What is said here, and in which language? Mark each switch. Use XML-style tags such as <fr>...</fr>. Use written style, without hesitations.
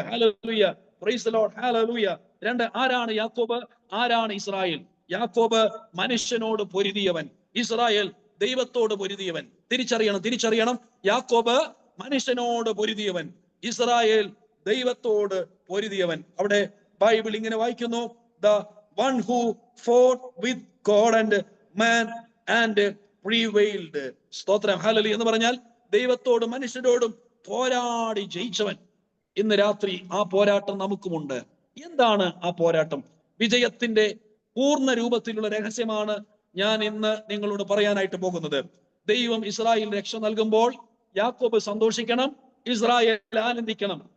<ml>Hallelujah. Praise the Lord. Hallelujah. 2, ആരാണ് യാക്കോബ്? ആരാണ് ഇസ്രായേൽ? യാക്കോബ് മനുഷ്യനോട് പൊരുതിയവൻ, ഇസ്രായേൽ ദൈവത്തോട് പൊരുതിയവൻ. തിരിച്ചറിയണം. യാക്കോബ് മനുഷ്യനോട് പൊരുതിയവൻ, ഇസ്രായേൽ ദൈവത്തോട് പൊരുതിയവൻ. അവിടെ ബൈബിൾ ഇങ്ങനെ വായിക്കുന്നു:</ml> <en>the one who fought with God and man and prevailed.</en> <ml>സ്തോത്രം. ഹല്ലേലൂയ. എന്ന് പറഞ്ഞാൽ ദൈവത്തോടും മനുഷ്യരോടും പോരാടി ജയിച്ചവൻ. ഇന്ന് രാത്രി ആ പോരാട്ടം നമുക്കുമുണ്ട്. എന്താണ് ആ പോരാട്ടം? വിജയത്തിന്റെ പൂർണ്ണ രൂപത്തിലുള്ള രഹസ്യമാണ് ഞാൻ ഇന്ന് നിങ്ങളോട് പറയാനായിട്ട് പോകുന്നത്. ദൈവം ഇസ്രായേൽ രക്ഷ നൽകുമ്പോൾ യാക്കോബ് സന്തോഷിക്കണം, ഇസ്രായേൽ ആനന്ദിക്കണം.</ml>